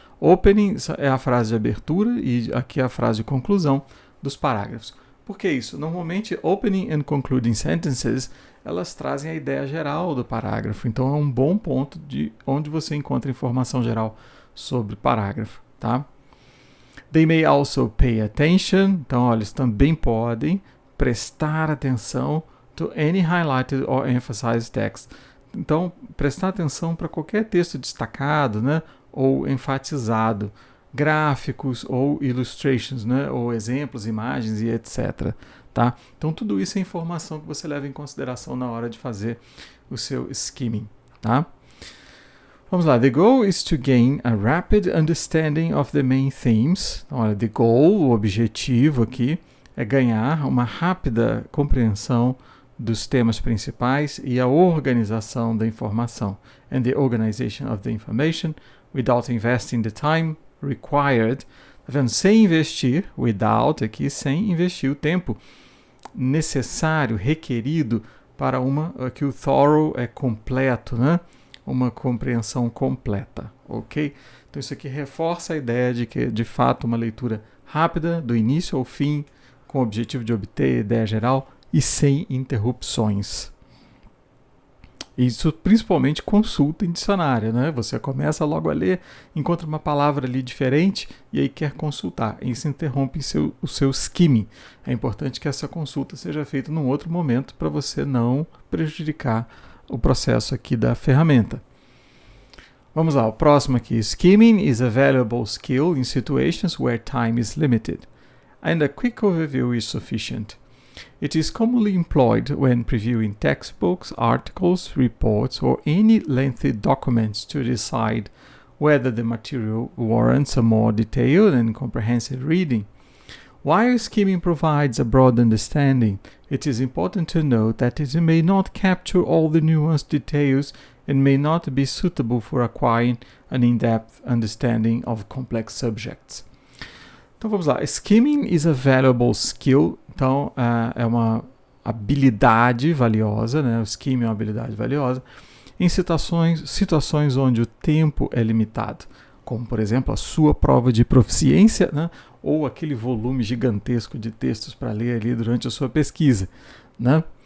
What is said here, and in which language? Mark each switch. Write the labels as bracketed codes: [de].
[pt] Opening é a frase de abertura e aqui é a frase de conclusão dos parágrafos. Por que isso? Normalmente, [en] opening and concluding sentences, [pt] elas trazem a ideia geral do parágrafo. Então, é um bom ponto de onde você encontra informação geral sobre o parágrafo. Tá? [en] They may also pay attention. [pt] Então, olha, eles também podem prestar atenção [en] to any highlighted or emphasized text. [pt] Então, prestar atenção para qualquer texto destacado, né, ou enfatizado, gráficos ou illustrations, né, ou exemplos, imagens e etc. Tá? Então, tudo isso é informação que você leva em consideração na hora de fazer o seu skimming. Tá? Vamos lá. [en] The goal is to gain a rapid understanding of the main themes. [pt] Então, olha, [en] the goal, [pt] o objetivo aqui, é ganhar uma rápida compreensão dos temas principais e a organização da informação. [en] And the organization of the information without investing the time required. [pt] Tá vendo? Sem investir, [en] without [pt] aqui, sem investir o tempo necessário, requerido para que o thorough é completo, né? Uma compreensão completa, ok? Então isso aqui reforça a ideia de que, de fato, uma leitura rápida, do início ao fim, com o objetivo de obter a ideia geral e sem interrupções. Isso principalmente consulta em dicionário, né? Você começa logo a ler, encontra uma palavra ali diferente e aí quer consultar. Isso interrompe o seu skimming. É importante que essa consulta seja feita num outro momento para você não prejudicar o processo aqui da ferramenta. Vamos lá, o próximo aqui. [en] Skimming is a valuable skill in situations where time is limited, and a quick overview is sufficient. It is commonly employed when previewing textbooks, articles, reports, or any lengthy documents to decide whether the material warrants a more detailed and comprehensive reading. While skimming provides a broad understanding, it is important to note that it may not capture all the nuanced details and may not be suitable for acquiring an in-depth understanding of complex subjects. [pt] Então vamos lá. [en] Skimming is a valuable skill. [pt] Então é uma habilidade valiosa, né? O skimming é uma habilidade valiosa em situações onde o tempo é limitado, como por exemplo a sua prova de proficiência, né? Ou aquele volume gigantesco de textos para ler ali durante a sua pesquisa, né?